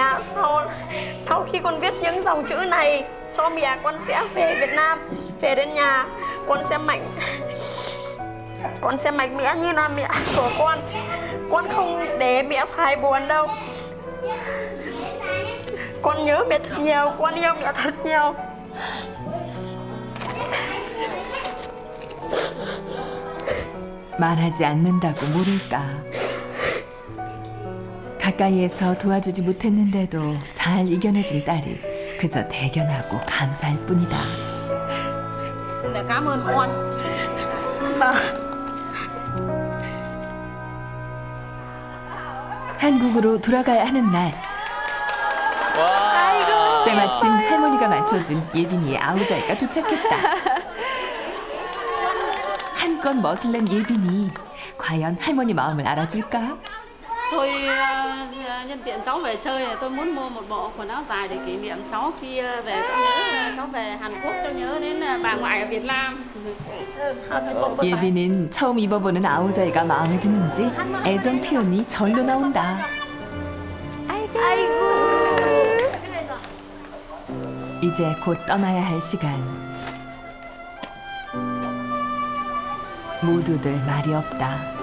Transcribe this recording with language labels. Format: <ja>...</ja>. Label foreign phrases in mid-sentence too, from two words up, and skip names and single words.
<vi>Sau khi con viết những dòng chữ này cho mẹ, con sẽ về Việt Nam. Về đến nhà con sẽ mạnh. Con sẽ mạnh mẽ như là mẹ của con. Con không để mẹ phải buồn đâu. Con nhớ mẹ thật nhiều. Con yêu mẹ thật nhiều.</vi> <ko>말하지 않는다고 모를까. 가까이에서 도와주지 못했는데도 잘 이겨내준 딸이 그저 대견하고 감사할 뿐이다.</ko> <vi>Mẹ cảm ơn con.</vi> <ko>한국으로 돌아가야 하는 날. 때마침 할머니가 맞춰준 예빈이의 아우자이가 do착했다. 한껏 멋을 낸 예빈이 과연 할머니 마음을 알아줄까?</ko> <vi>Tôi nhân tiện cháu về chơi này, tôi muốn mua một bộ quần áo dài để kỷ niệm cháu khi về, cháu nhớ cháu về Hàn Quốc, cháu nhớ đến bà ngoại ở Việt Nam.</vi> <ko>예빈은 처음 입어보는 아우자이가 마음에 드는지 애정 표현이 절로 나온다. 이제 곧 떠나야 할 시간. 모두들 말이 없다.</ko>